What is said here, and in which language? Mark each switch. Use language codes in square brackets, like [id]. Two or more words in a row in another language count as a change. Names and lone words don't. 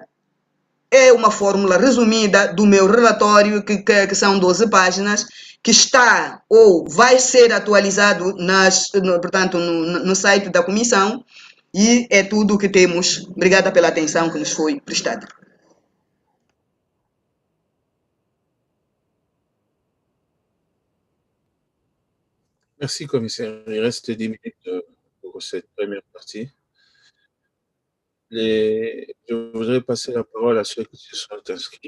[pt] É uma fórmula resumida do meu relatório, que são 12 páginas, que está ou vai ser atualizado no site da Comissão, e é tudo o que temos. Obrigada pela atenção que nos foi prestada. [fr] Merci, commissaire. Il reste 10 minutes pour cette première partie. Je voudrais passer la parole à ceux qui se sont inscrits.